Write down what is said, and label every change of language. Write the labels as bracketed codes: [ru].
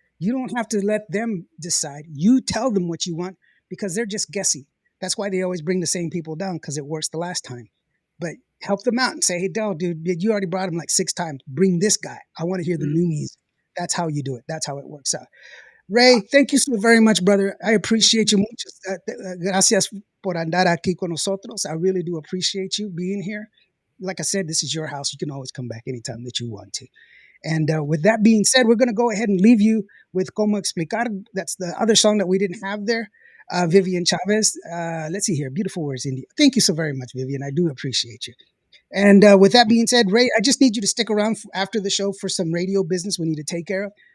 [en] You don't have to let them decide. You tell them what you want, because they're just guessing. That's why they always bring the same people down, because it works the last time. But help them out and say, hey, dude, you already brought him like 6 times. Bring this guy. I want to hear the new music. That's how you do it. That's how it works out. Rey, thank you so very much, brother. I appreciate you mucho. [es] Gracias por andar aquí con nosotros. [en] I really do appreciate you being here. Like I said, this is your house. You can always come back anytime that you want to. And with that being said, we're going to go ahead and leave you with Como Explicar. That's the other song that we didn't have there. Vivian Chavez. Let's see here. Beautiful words, India. Thank you so very much, Vivian. I do appreciate you. And with that being said, Ray, I just need you to stick around after the show for some radio business we need to take care of.